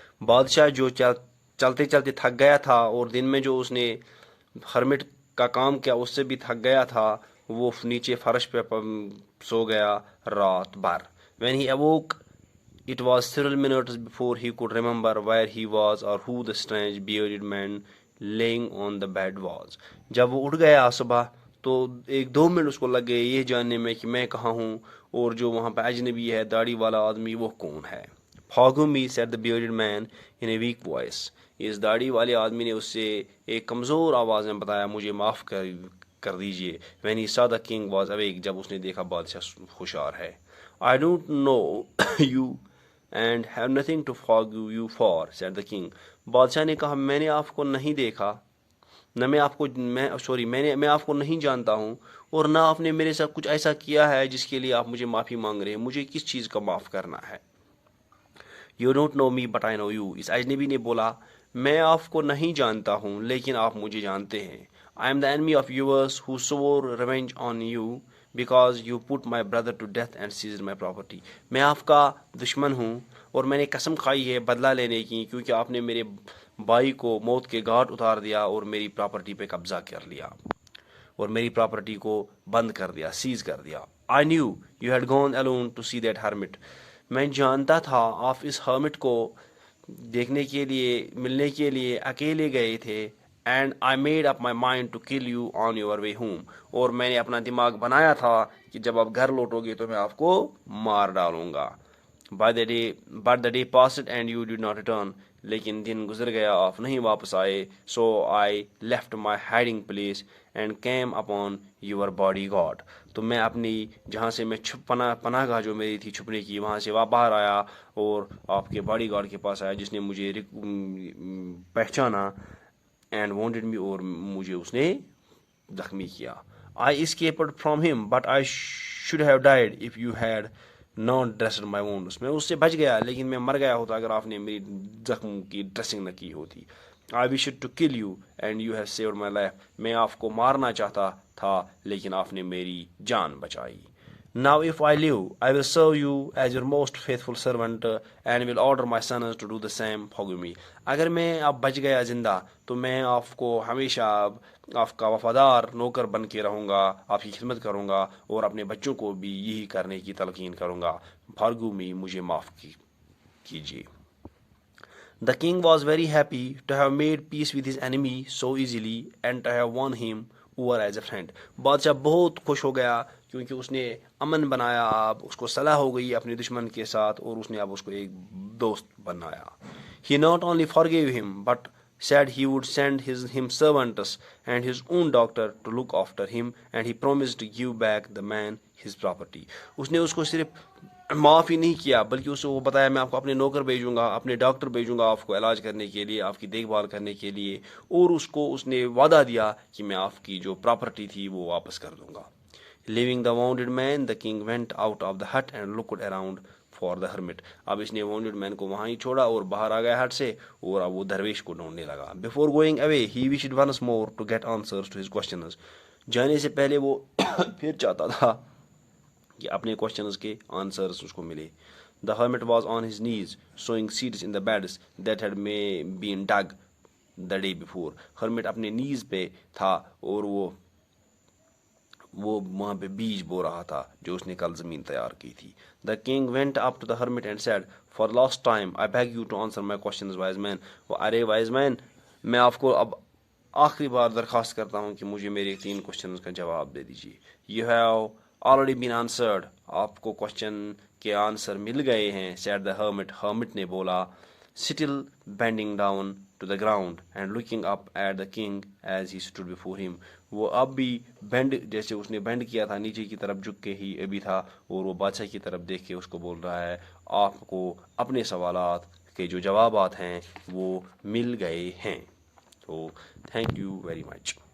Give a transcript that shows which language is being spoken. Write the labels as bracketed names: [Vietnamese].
[Urdu] بادشاہ جو چلتے چلتے تھک گیا تھا اور دن میں جو اس نے ہرمٹ کا کام کیا اس سے بھی تھک گیا تھا، وہ نیچے فرش پہ سو گیا رات بھر. [English] When he awoke, it was several minutes before he could remember where he was or who the strange bearded man laying on the bed was. [Urdu] جب وہ اٹھ گیا صبح تو 1-2 منٹ اس کو لگ گئے یہ جاننے میں کہ میں کہاں ہوں اور جو وہاں پہ اجنبی ہے داڑھی والا آدمی وہ کون ہے. [English] Forgive me, said the bearded man in a weak voice. [Urdu] اس داڑھی والے آدمی نے اس سے ایک کمزور آواز میں بتایا مجھے معاف کر دیجئے. [English] When he saw the king was awake. [Urdu] جب اس نے دیکھا بادشاہ ہوشیار ہے. [English] I don't know you and have nothing to forgive you for, said the king. [Urdu] بادشاہ نے کہا میں نے آپ کو نہیں دیکھا، میں آپ کو نہیں جانتا ہوں اور نہ آپ نے میرے ساتھ کچھ ایسا کیا ہے جس کے لیے آپ مجھے معافی مانگ رہے ہیں. مجھے کس چیز کا معاف کرنا ہے؟ [English] You don't know me but I know you. [Urdu] اس اجنبی نے بولا میں آپ کو نہیں جانتا ہوں لیکن آپ مجھے جانتے ہیں. [English] I am the enemy of yours who swore revenge on you because you put my brother to death and seized my property. [Urdu] میں آپ کا دشمن ہوں اور میں نے قسم کھائی ہے بدلہ لینے کی کیونکہ آپ نے میرے بھائی کو موت کے گھاٹ اتار دیا اور میری پراپرٹی پہ قبضہ کر لیا اور میری پراپرٹی کو بند کر دیا، سیز کر دیا. [English] I knew you had gone alone to see that hermit. [Urdu] میں جانتا تھا آپ اس ہرمٹ کو دیکھنے کے لیے، ملنے کے لیے اکیلے گئے تھے. [English] and I made up my mind to kill you on your way home. [Urdu] اور میں نے اپنا دماغ بنایا تھا کہ جب آپ گھر لوٹو گے تو میں آپ کو مار ڈالوں گا. [English] But the day passed and you did not return. [Urdu] لیکن دن گزر گیا آپ نہیں واپس آئے. [English] So I left my hiding place and came upon your bodyguard. [Urdu] تو میں اپنی جہاں سے میں پناہ گاہ جو میری تھی چھپنے کی وہاں سے باہر آیا اور آپ کے باڈی گارڈ کے پاس آیا جس نے مجھے پہچانا [English] and wounded me [Urdu] اور مجھے اس نے زخمی کیا. [English] I escaped from him but I should have died if you had not dressed my wounds. [Urdu] میں اس سے بچ گیا لیکن میں مر گیا ہوتا اگر آپ نے میری زخم کی ڈریسنگ نہ کی ہوتی. [English] I wished to kill you and you have saved my life. [Urdu] میں آپ کو مارنا چاہتا تھا لیکن آپ نے میری جان بچائی. [English] Now if I live, I will serve you as your most faithful servant and will order my sons to do the same for me. [Urdu] اگر میں اب بچ گیا زندہ تو میں آپ کو ہمیشہ آپ کا وفادار نوکر بن کے رہوں گا, آپ کی خدمت کروں گا اور اپنے بچوں کو بھی یہی کرنے کی تلقین کروں گا. [English] Forgive me, [Urdu] مجھے معاف کیجیے. [English] The king was very happy to have made peace with his enemy so easily and to have won him over as a friend. [Urdu] بادشاہ بہت خوش ہو گیا کیونکہ اس نے امن بنایا, اب اس کو صلح ہو گئی اپنے دشمن کے ساتھ اور اس نے اب اس کو ایک دوست بنایا. [English] He not only forgave him but said he would send him servants and his own doctor to look after him and he promised to give back the man his property. [Urdu] اس نے اس کو صرف معاف ہی نہیں کیا بلکہ اسے وہ بتایا میں آپ کو اپنے نوکر بھیجوں گا, اپنے ڈاکٹر بھیجوں گا آپ کو علاج کرنے کے لیے, آپ کی دیکھ بھال کرنے کے لیے, اور اس نے وعدہ دیا کہ میں آپ کی جو پراپرٹی تھی وہ واپس کر دوں گا. [English] Leaving the wounded man, the king went out of the hut and looked around for the hermit. [Urdu] اب اس نے [English] wounded man [Urdu] کو وہاں ہی چھوڑا اور باہر آ گیا ہٹ سے اور اب وہ درویش کو ڈھونڈنے لگا. [English] Before going away, he wished once more to get answers to his questions. [Urdu] جانے سے پہلے وہ پھر چاہتا تھا کہ اپنے کوشچنز کے آنسرز اس کو ملے. [English] The hermit was on his knees sowing seeds in the beds that had been dug the day before. [Urdu] hermit اپنے نیز پہ تھا اور وہ وہاں پہ بیج بو رہا تھا جو اس نے کل زمین تیار کی تھی. [English] The king went up to the hermit and said, For the last time, I beg you to answer my questions, wise man. [Urdu] Array [English] wise man, [Urdu] میں آپ کو اب آخری بار درخواست کرتا ہوں کہ مجھے میرے 3 کوشچنز کا جواب دے دیجیے. [English] You have already been answered. [Urdu] آپ کو کوشچن کے آنسر مل گئے ہیں. [English] said the hermit. [Urdu] hermit نے بولا. [English] still bending down to the ground and looking up at the king as he stood before him. [Urdu] وہ اب بھی بینڈ جیسے اس نے بینڈ کیا تھا نیچے کی طرف جھک کے ہی ابھی تھا اور وہ بادشاہ کی طرف دیکھ کے اس کو بول رہا ہے آپ کو اپنے سوالات کے جو جوابات ہیں وہ مل گئے ہیں. تو [English] Thank you very much.